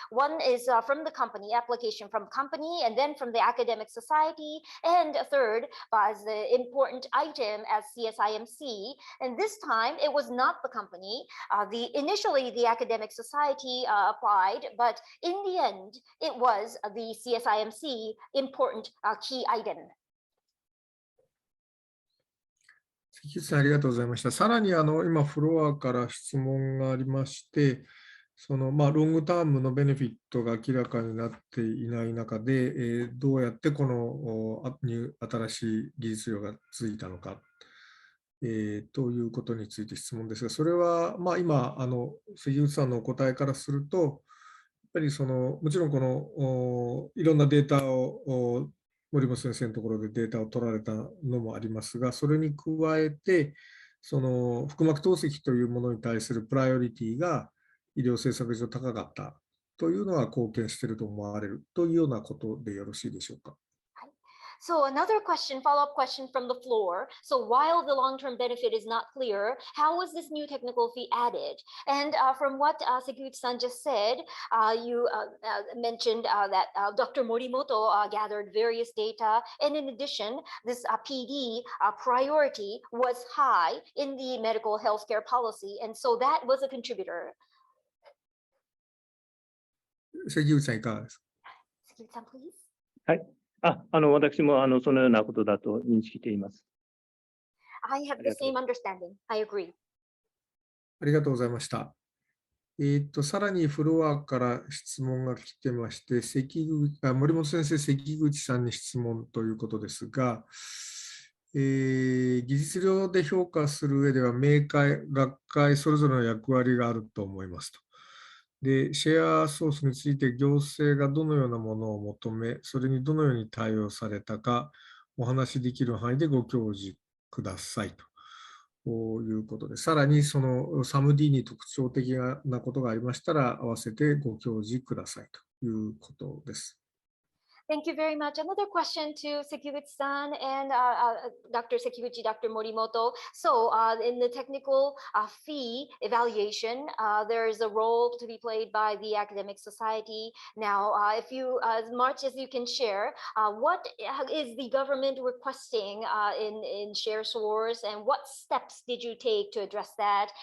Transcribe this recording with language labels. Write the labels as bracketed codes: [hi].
[en] One is from the company, application from company, and then from the academic society, and a third as the important item as CSIMC, and this time it was not the company. Initially the academic society applied, but in the end it was the CSIMC important key item. [ja] 関口さん、ありがとうございました。さらに今、フロアから質問がありまして、ロングタームのベネフィットが明らかになっていない中で、どうやってこの新しい技術量がついたのか、ということについて質問ですが、それは今、関口さんのお答えからすると、やっぱりもちろんこのいろんなデータを森本先生のところでデータを取られたのもありますが、それに加えて、腹膜透析というものに対するプライオリティが医療政策上高かったというのは貢献していると思われるというようなことでよろしいでしょうか。 [en] So another question, follow-up question from the floor. So while the long-term benefit is not clear, how was this new technical fee added? And from what Sekiguchi-san just said, you mentioned that Dr. Morimoto gathered various data. And in addition, this PD priority was high in the medical healthcare policy. And so that was a contributor. [ja] 関口さん、いかがですか。関口さん、 [en] please. [ja] はい。私もそのようなことだと認識しています。 [en] I have the same understanding. I agree. [ja] ありがとうございました。さらにフロアから質問が来てまして、森本先生、関口さんに質問ということですが、技術量で評価する上では、明快、学会それぞれの役割があると思いますと。で、シェアソースについて行政がどのようなものを求め、それにどのように対応されたか、お話しできる範囲でご教示くださいということで、さらにそのサム D に特徴的なことがありましたら、合わせてご教示くださいということです。 [en] Thank you very much. Another question to Sekiguchi-san and Dr. Sekiguchi, Dr. Morimoto. So in the technical fee evaluation, there is a role to be played by the academic society. Now, if you, as much as you can share, what is the government requesting in share source, and what steps did you take to address that?